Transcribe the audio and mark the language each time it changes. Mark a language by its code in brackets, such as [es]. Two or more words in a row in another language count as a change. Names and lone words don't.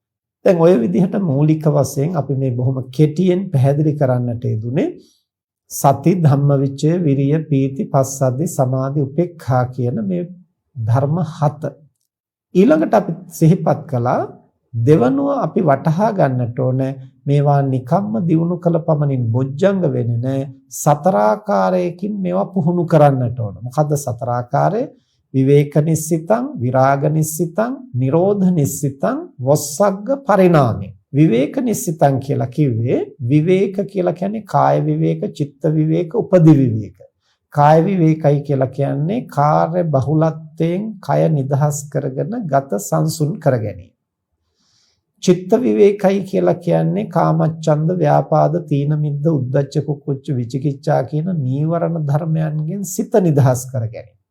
[si] දැන් ওই විදිහට මූලික වශයෙන් අපි මේ බොහොම කෙටියෙන් පැහැදිලි කරන්නට යෙදුනේ සති ධම්මවිචය විරිය පීති පස්සද්ධි සමාධි උපේක්ඛා කියන මේ ධර්ම 7. ඊළඟට අපි සිහිපත් කළා දෙවනුව අපි වටහා ගන්නට ඕනේ මේවා නිකම්ම දිනු කළ පමණින් බොජ්ජංග වෙන්නේ නැහැ. සතරාකාරයකින් මේවා පුහුණු කරන්නට ඕන. මොකද්ද සතරාකාරය? [pi] විවේක නිස්සිතං, විරාග නිස්සිතං, නිරෝධ නිස්සිතං, වස්සග්ග පරිණාමේ. විවේක නිස්සිතං [si] කියලා කිව්වේ විවේක කියලා කියන්නේ කාය විවේක, චිත්ත විවේක, උපදි විවේක. කාය විවේකයි කියලා කියන්නේ කාර්ය බහුලත්වයෙන් කය නිදහස් කරගෙන ගත සංසුන් කර ගැනීම. චිත්ත විවේකයි කියලා කියන්නේ කාමච්ඡන්ද, ව්‍යාපාද, තීන මිද්ද, උද්ධච්ච කුක්කුච්ච විචිකිච්ඡා කියන නීවරණ ධර්මයන්ගෙන් සිත නිදහස් කර ගැනීම.